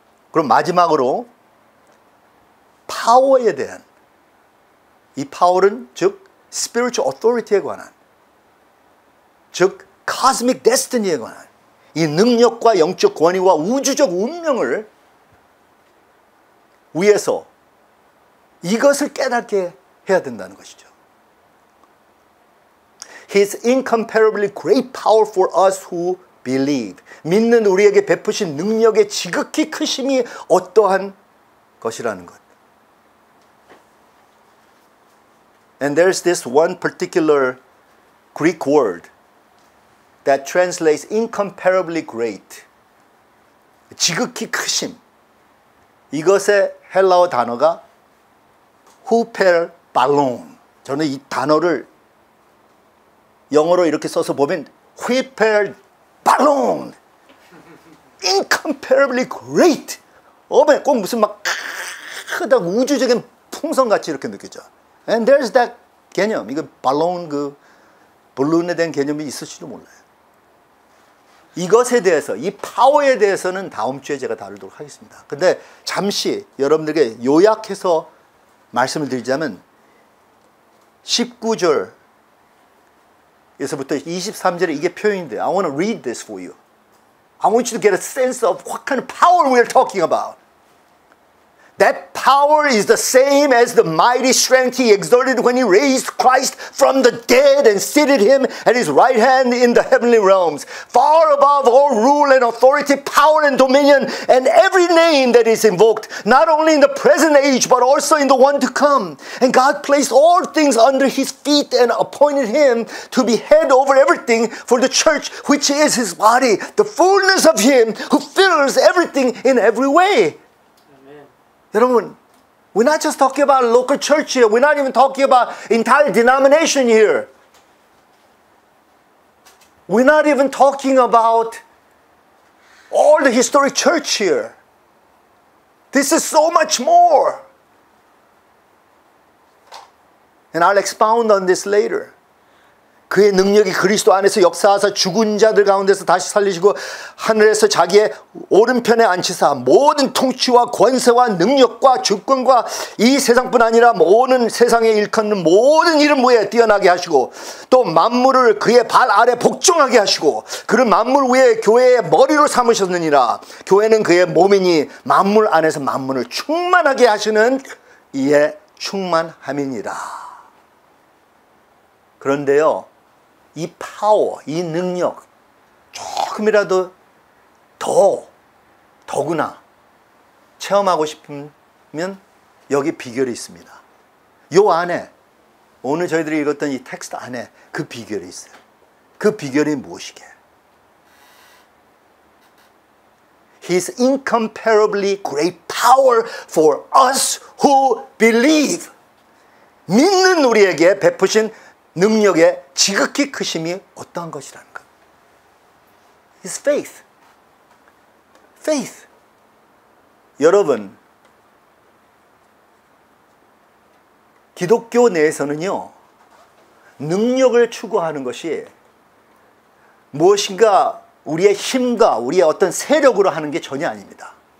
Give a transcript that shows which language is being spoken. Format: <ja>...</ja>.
<ko>그럼 마지막으로 파워에 대한 이 파워는 즉</ko> <en>spiritual authority</en> <ko>에 관한 즉</ko> <en>cosmic destiny</en> <ko>에 관한 이 능력과 영적 권위와 우주적 운명을 위해서 이것을 깨닫게 해야 된다는 것이죠.</ko> <en>His incomparably great power for us who believe.</en> <ko>믿는 우리에게 베푸신 능력의 지극히 크심이 어떠한 것이라는 것.</ko> <en>And there's this one particular Greek word that translates incomparably great.</en> <ko>지극히 크심. 이것의 헬라어 단어가 후펠발론. 저는 이 단어를 영어로 이렇게 써서 보면 후펠발론.</ko> <en>incomparably great.</en> <ko>꼭 무슨 막 크다 우주적인 풍선같이 이렇게 느껴져.</ko> <en>And there's that 개념.</en> <ko>이거 발론 볼룬에 대한 개념이 있을지도 몰라요. 이것에 대해서 이 파워에 대해서는 다음 주에 제가 다루도록 하겠습니다. 근데 잠시 여러분들에게 요약해서 말씀을 드리자면 19절에서부터 23절에 이게 표현이 돼요.</ko> <en>I want to read this for you. I want you to get a sense of what kind of power we're talking about. That power is the same as the mighty strength he exerted when he raised Christ from the dead and seated him at his right hand in the heavenly realms, far above all rule and authority, power and dominion, and every name that is invoked, not only in the present age, but also in the one to come. And God placed all things under his feet and appointed him to be head over everything for the church, which is his body, the fullness of him who fills everything in every way. 여러분, we're not just talking about local church here. We're not even talking about entire denomination here. We're not even talking about all the historic church here. This is so much more. And I'll expound on this later.</en> <ko>그의 능력이 그리스도 안에서 역사하사 죽은 자들 가운데서 다시 살리시고 하늘에서 자기의 오른편에 앉히사 모든 통치와 권세와 능력과 주권과 이 세상뿐 아니라 모든 세상에 일컫는 모든 이름 위에 뛰어나게 하시고 또 만물을 그의 발 아래 복종하게 하시고 그를 만물 위에 교회의 머리로 삼으셨느니라. 교회는 그의 몸이니 만물 안에서 만물을 충만하게 하시는 이의 충만함이니라. 그런데요, 이 파워, 이 능력 조금이라도 더구나 체험하고 싶으면 여기 비결이 있습니다. 요 안에 오늘 저희들이 읽었던 이 텍스트 안에 그 비결이 있어요. 그 비결이 무엇이게?</ko> <en>His incomparably great power for us who believe.</en> <ko>믿는 우리에게 베푸신 능력의 지극히 크심이 어떠한 것이라는 것.</ko> <en>His faith. Faith. 여러분,</en> <ko>기독교 내에서는요, 능력을 추구하는 것이 무엇인가 우리의 힘과 우리의 어떤 세력으로 하는 게 전혀 아닙니다.</ko>